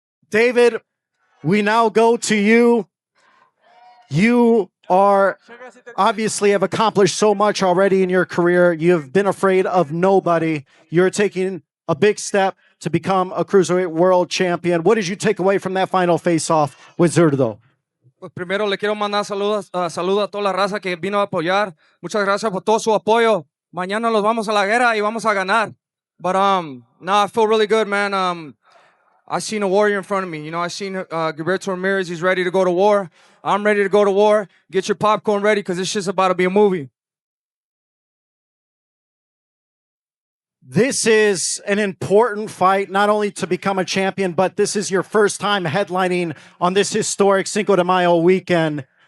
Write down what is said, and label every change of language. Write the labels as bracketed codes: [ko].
[en] David, we now go to you. You are obviously have accomplished so much already in your career. You've been afraid of nobody. You're taking a big step to become a Cruiserweight World Champion. What did you take away from that final face-off with Zurdo? [es] Pues primero le quiero mandar saludos a toda la raza que vino a apoyar. Muchas gracias por todo su apoyo. Mañana los vamos a la guerra y vamos a ganar. [en] But I feel really good, man. I seen a warrior in front of me. You know, I seen Gilberto Ramirez. He's ready to go to war. I'm ready to go to war. Get your popcorn ready because this shit's about to be a movie. This is an important fight, not only to become a champion, but this is your first time headlining on this historic Cinco de Mayo weekend.